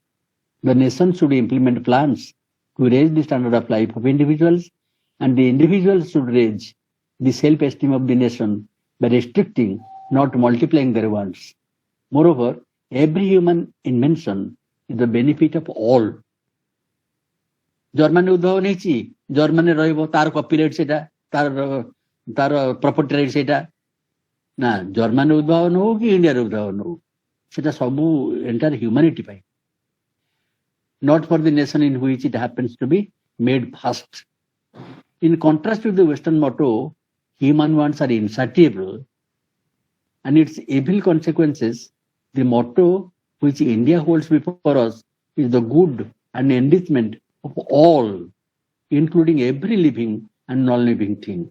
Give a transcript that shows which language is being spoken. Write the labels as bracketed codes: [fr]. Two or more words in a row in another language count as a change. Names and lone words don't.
[en] The nation should implement plans to raise the standard of life of individuals, and the individuals should raise the self-esteem of the nation by restricting, not multiplying their wants. Moreover, every human invention is the benefit of all. [or] ଜର୍ମାନୀ ଉଦ୍ଭାବନ ହେଇଛି, ଜର୍ମାନୀ ରହିବ, ତାର କପିରାଇଟ୍ ସେଇଟା, ତାର [en] property right [or] ସେଇଟା ନା, ଜର୍ମାନୀ ଉଦ୍ଭାବନ ହଉ କି ଇଣ୍ଡିଆର ଉଦ୍ଭାବନ ହଉ, ସେଟା ସବୁ [en] entire humanity [or] ପାଇଁ. [en] Not for the nation in which it happens to be made first. In contrast with the Western motto, human wants are insatiable and its evil consequences, the motto which India holds before us is the good and enrichment of all, including every living and non-living thing.